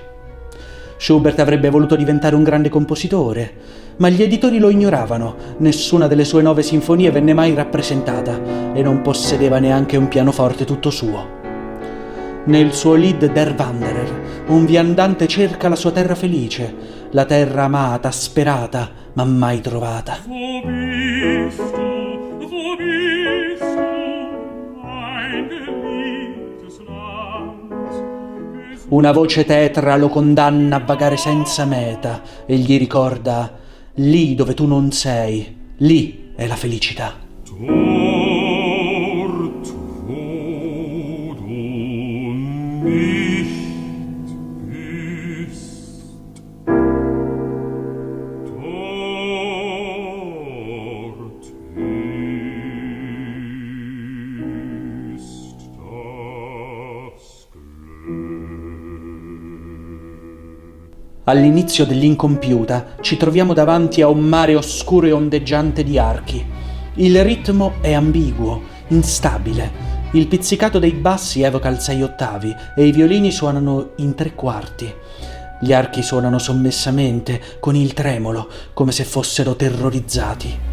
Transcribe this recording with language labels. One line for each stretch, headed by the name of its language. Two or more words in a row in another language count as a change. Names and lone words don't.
Italian: Schubert avrebbe voluto diventare un grande compositore, ma gli editori lo ignoravano, nessuna delle sue 9 sinfonie venne mai rappresentata e non possedeva neanche un pianoforte tutto suo. Nel suo Lied der Wanderer, un viandante cerca la sua terra felice, la terra amata, sperata, ma mai trovata.
German: Wo bist du, mein geliebtes Land?
Italian: Una voce tetra lo condanna a vagare senza meta e gli ricorda: lì dove tu non sei, lì è la felicità.
German: Dort, wo du nicht bist, dort ist das Glück.
Italian: All'inizio dell'incompiuta ci troviamo davanti a un mare oscuro e ondeggiante di archi. Il ritmo è ambiguo, instabile. Il pizzicato dei bassi evoca il 6 ottavi e i violini suonano in 3/4. Gli archi suonano sommessamente, con il tremolo, come se fossero terrorizzati.